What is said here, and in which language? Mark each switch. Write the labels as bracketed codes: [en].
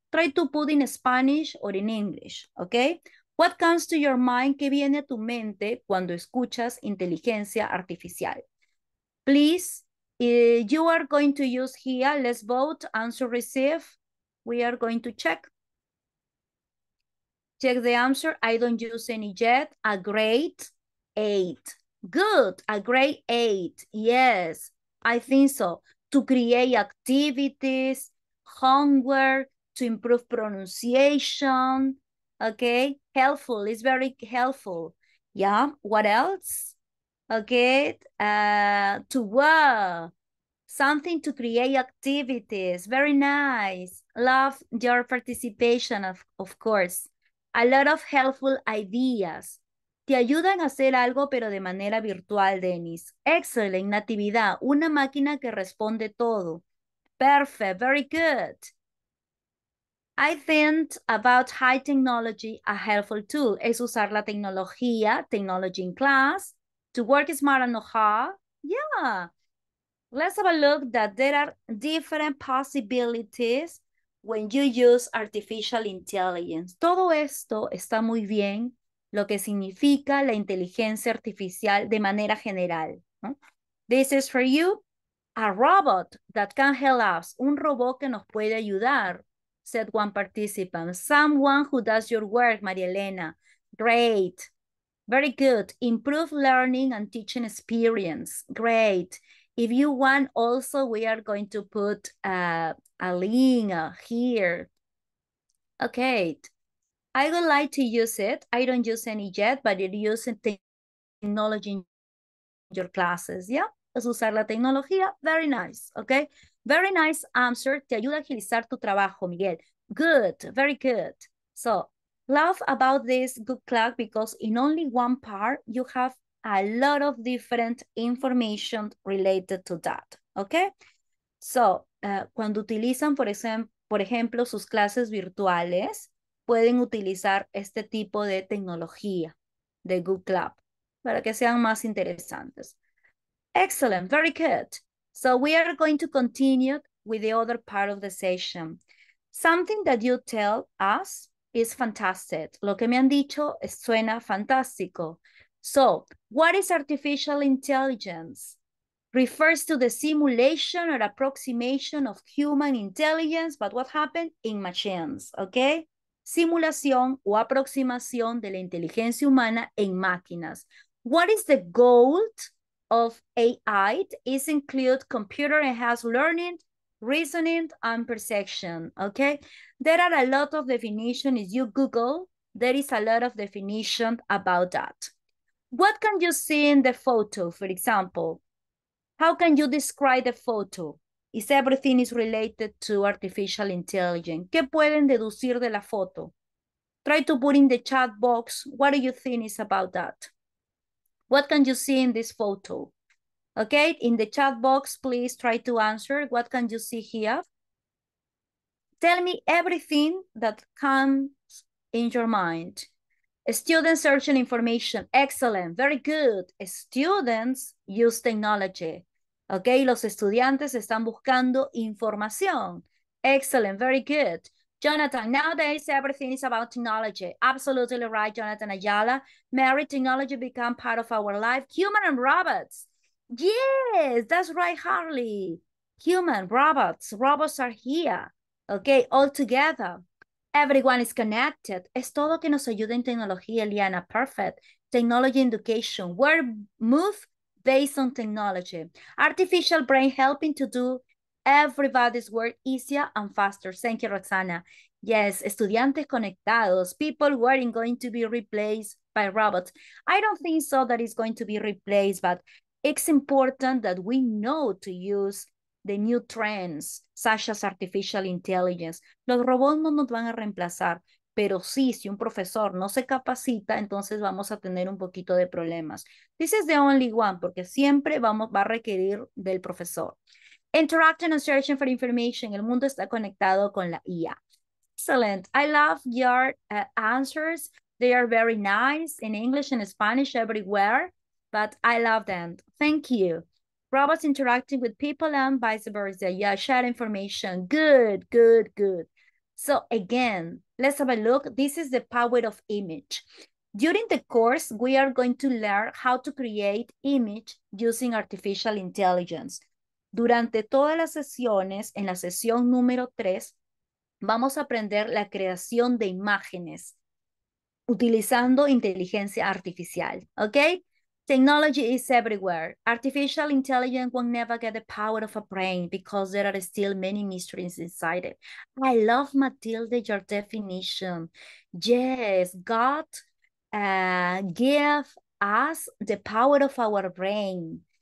[en] Try to put in Spanish or in English, okay? What comes to your mind? [es] ¿Qué viene a tu mente cuando escuchas inteligencia artificial? [en] Please, you are going to use here, let's vote, answer, receive. We are going to check. Check the answer. I don't use any yet. A grade 8. Good. A grade 8. Yes, I think so. To create activities, homework, to improve pronunciation. Okay. Helpful. It's very helpful. Yeah. What else? Okay. To work. Something to create activities. Very nice. Love your participation, of course. A lot of helpful ideas. [es] Te ayudan a hacer algo, pero de manera virtual, Dennis. [en] Excellent. [es] Natividad. Una máquina que responde todo. [en] Perfect. Very good. I think about high technology, a helpful tool. [es] Es usar la tecnología, [en] technology in class, to work smart and know how. Yeah. Let's have a look that there are different possibilities when you use artificial intelligence. [es] Todo esto está muy bien, lo que significa la inteligencia artificial de manera general, ¿no? [en] This is for you, a robot that can help us. [es] Un robot que nos puede ayudar, [en] said one participant. Someone who does your work, María Elena. Great. Very good. Improve learning and teaching experience. Great. If you want also, we are going to put a link here. Okay. I would like to use it. I don't use any yet, but it uses technology in your classes. Yeah. [es] Es usar la tecnología. [en] Very nice. Okay. Very nice answer. [es] Te ayuda a agilizar tu trabajo, Miguel. [en] Good. Very good. So, love about this good clock because in only one part, you have a lot of different information related to that, okay? [es] So, cuando utilizan, por ejemplo, sus clases virtuales, pueden utilizar este tipo de tecnología de Google Club para que sean más interesantes. [en] Excellent, very good. So we are going to continue with the other part of the session. Something that you tell us is fantastic. [es] Lo que me han dicho suena fantástico. [en] So, what is artificial intelligence? Refers to the simulation or approximation of human intelligence, but what happened in machines, okay? Simulación o aproximación de la inteligencia humana en máquinas. What is the goal of AI? It includes computer-enhanced learning, reasoning, and perception, okay? There are a lot of definitions. If you Google, there is a lot of definition about that. What can you see in the photo, for example? How can you describe the photo? Is everything is related to artificial intelligence? [es] ¿Qué pueden deducir de la foto? [en] Try to put in the chat box, what do you think is about that? What can you see in this photo? Okay, in the chat box, please try to answer. What can you see here? Tell me everything that comes in your mind. Students searching information. Excellent. Very good. Students use technology. [es] Okay, los estudiantes están buscando información. [en] Excellent. Very good. Jonathan, nowadays everything is about technology. Absolutely right, Jonathan Ayala. Mary, technology become part of our life. Human and robots. Yes, that's right, Harley. Human, robots are here. Okay, all together. Everyone is connected. [es] Es todo que nos ayuda en tecnología, Eliana. [en] Perfect. Technology education. We're move based on technology. Artificial brain helping to do everybody's work easier and faster. Thank you, Roxana. Yes, [es] estudiantes conectados. [en] People weren't going to be replaced by robots. I don't think so that it's going to be replaced, but it's important that we know to use the new trends, such as artificial intelligence. [es] Los robots no nos van a reemplazar, pero sí, si un profesor no se capacita, entonces vamos a tener un poquito de problemas. [en] This is the only one, [es] porque siempre va a requerir del profesor. [en] Interacting and searching for information. [es] El mundo está conectado con la IA. [en] Excellent. I love your answers. They are very nice in English and Spanish everywhere, but I love them. Thank you. Robots interacting with people and vice versa. Yeah, share information. Good, good, good. So again, let's have a look. This is the power of image. During the course, we are going to learn how to create image using artificial intelligence. [es] Durante todas las sesiones, en la sesión número 3, vamos a aprender la creación de imágenes utilizando inteligencia artificial, ¿ok? [en] Technology is everywhere. Artificial intelligence will never get the power of a brain because there are still many mysteries inside it. I love, Matilde, your definition. Yes, God give us the power of our brain.